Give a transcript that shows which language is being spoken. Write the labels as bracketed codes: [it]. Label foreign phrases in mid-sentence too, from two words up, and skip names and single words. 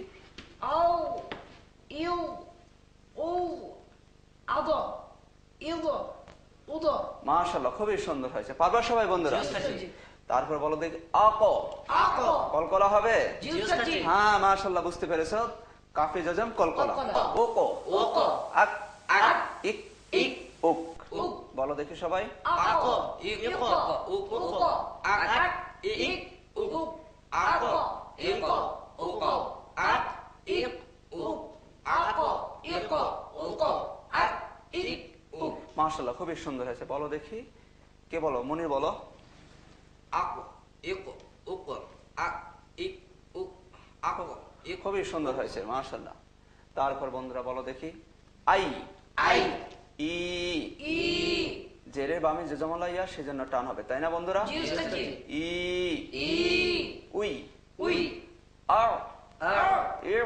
[ar] আউ ইউ উ আদ ইদ উদ [bn] মাশাআল্লাহ, খুবই সুন্দর হয়েছে। পারবা সবাই বন্ধুরা? জি উস্তাদজি তারপর বলো দেখি, আক [ar] আক [bn] কলকলা হবে? জি উস্তাদজি হ্যাঁ মাশাআল্লাহ, বুঝতে পেরেছো। [ar] قاف جزم قلقلة. কলকলা। ওকো ওকো আক আক ইক ইক উক উক [bn] বলো দেখি সবাই। [ar] আক ইক ইক উক উক আক আক ইক ইক উক উক আক ইক উক আক ইক উক আক ইক উক আক ইক উক [bn] মাশাআল্লাহ, খুবই সুন্দর হয়েছে। বলো দেখি, কে বলো? মনির বলো। [ar] আক ইক উক আক ইক উক আক ইক [bn] খুবই সুন্দর হয়েছে মাশাআল্লাহ। তারপর বন্ধুরা বলো দেখি, আই [ar] আই ই ই [bn] জেরের বামে যে জমলা ইয়া সেজন্য টান হবে তাই না বন্ধুরা? জি উস্তাদজি [ar] ই ই উই উই আর আর ইর